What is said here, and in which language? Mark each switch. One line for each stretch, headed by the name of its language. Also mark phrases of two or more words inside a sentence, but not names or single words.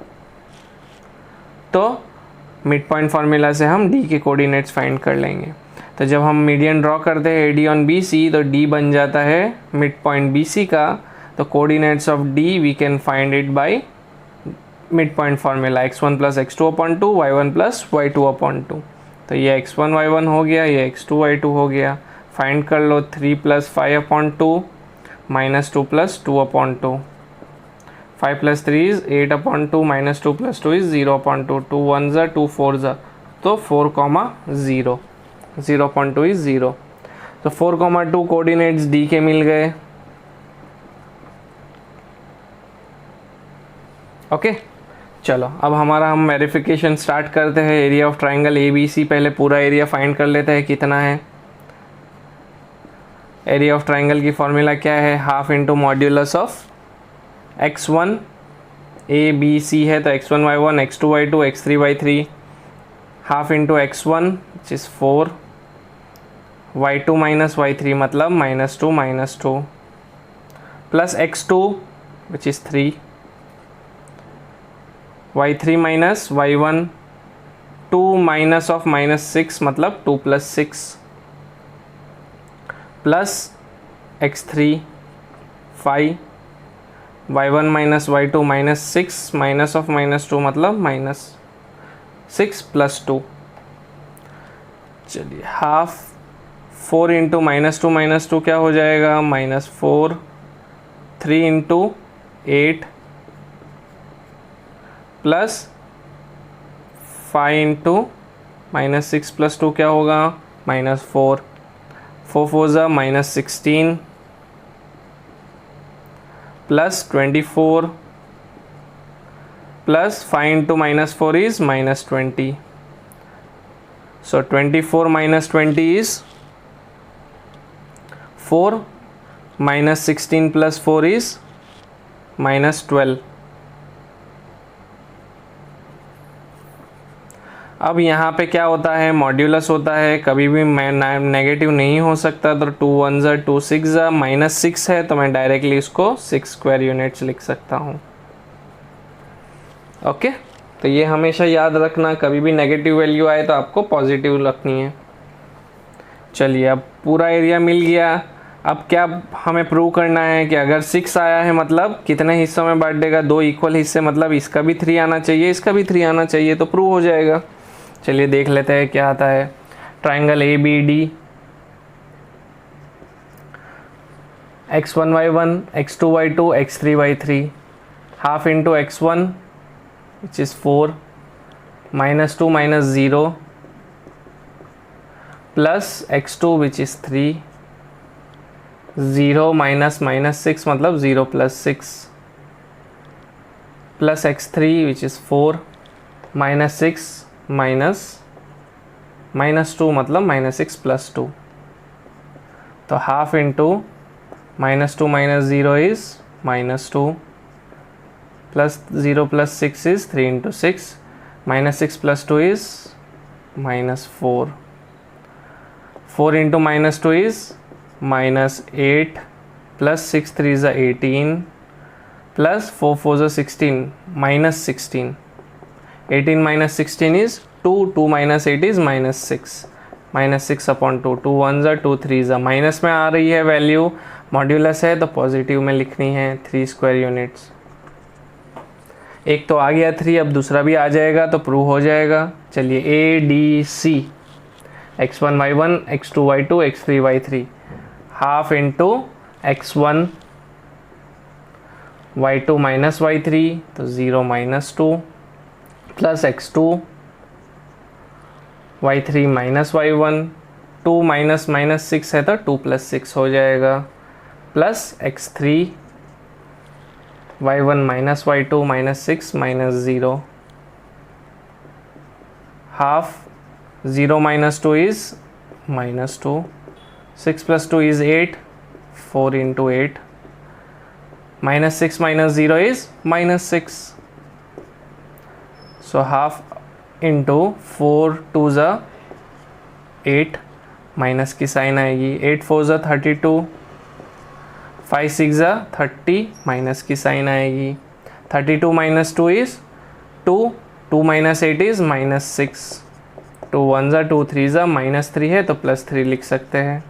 Hindi: तो
English: mid point formula
Hindi: से हम डी के
English: coordinates find
Hindi: कर लेंगे। तो जब हम
English: median draw
Hindi: करते हैं
English: A D on B C,
Hindi: तो डी बन जाता है
English: mid point
Hindi: बी सी का।
English: तो coordinates of D we can find it by mid point formula, x1 + x2/2, y1 + y2/2।
Hindi: तो ये x1 y1 हो गया, ये x2 y2 हो गया। फाइंड कर लो 3 + 5/2 -2 + 2/2।
English: 5 + 3 is 8/2, -2 + 2 is 0/2। 2 1s are 2 4s are, तो 4,0, 0.2 is 0।
Hindi: तो 4,2 कोऑर्डिनेट्स डी के मिल गए। ओके, चलो अब हम
English: verification start
Hindi: करते हैं।
English: area of triangle A B C,
Hindi: पहले पूरा
English: area find
Hindi: कर लेते हैं कितना है।
English: area of triangle
Hindi: की फॉर्मूला क्या है?
English: half into modulus of x1,
Hindi: ए बी सी है तो x1 y1, x2 y2, x3 y3,
English: half into x1 which is 4, y2 - y3 मतलब -2 -2, plus x2 which is 3,
Hindi: y3 - y1, 2 -6 मतलब 2 + 6, प्लस x3 5, y1 - y2 -6 -2 मतलब -6 + 2। चलिए हाफ 4 इंटू -2 क्या हो जाएगा? -4, 3 इंटू 8 प्लस 5 इंटू -6 + 2 क्या होगा, -4, 4 4 ज़ा -16
English: plus 24 plus 5 into -4 is -20. So 24 minus 20 is 4, minus 16 plus 4 is -12.
Hindi: अब यहाँ पे क्या होता है, मॉड्यूलस होता है, कभी भी नेगेटिव नहीं हो सकता, तो 2 1 ज़ा 2 6 ज़ा -6 है तो मैं डायरेक्टली इसको 6
English: square units
Hindi: लिख सकता हूँ. ओके तो ये हमेशा याद रखना, कभी भी
English: negative value
Hindi: आए तो आपको पॉजिटिव रखनी है. चलिए अब पूरा एरिया मिल गया. अब क्या हमें प्रूव करना है कि अगर 6 आया है मतलब कितने हिस्सों में बांट देगा, 2 इक्वल हिस्से, मतलब इसका भी 3 आना चाहिए, इसका भी 3 आना चाहिए, तो प्रूव हो जाएगा. चलिए देख लेते हैं क्या आता है. ट्राइंगल ABD, x1y1 x2y2 x3y3,
English: half into x1 which is 4, -2 -0 plus x2 which is 3, 0 -6 मतलब 0 + 6 plus x3 which is 4, -6 -2 मतलब -6 + 2. तो half into -2 -0 is -2 plus 0 + 6 is 3 into 6, -6 + 2 is -4, 4 into -2 is -8 plus 6 3 is 18 plus 4 4 is 16, -16, 18 - 16 is 2, 2 - 8 is -6, -6/2, 2 1 ज़ा 2 3 ज़ा,
Hindi: माइनस में आ रही है वैल्यू, मॉड्यूलस है तो पॉजिटिव में लिखनी है
English: 3 square units.
Hindi: एक तो आ गया 3, अब दूसरा भी आ जाएगा तो प्रूव हो जाएगा. चलिए ADC, x1y1 x2y2 x3y3,
English: half into x1 y2 - y3 तो 0 -2 प्लस x2
Hindi: y3 - y1, 2 -6 है तो 2 + 6 हो जाएगा, प्लस x3 y1 - y2 -6 -0,
English: हाफ 0 - 2 is -2, 6 + 2 is 8, 4 into 8, -6 - 0 is -6. So half into
Hindi: 4 2 ज़ा 8, माइनस की साइन आएगी, 8 4 ज़ा 32, 5 6 ज़ा 30, माइनस की साइन आएगी, 32 - 2 is 2, 2 - 8 is -6, 2 1 ज़ा 2 3 ज़ा -3 है तो +3 लिख सकते हैं.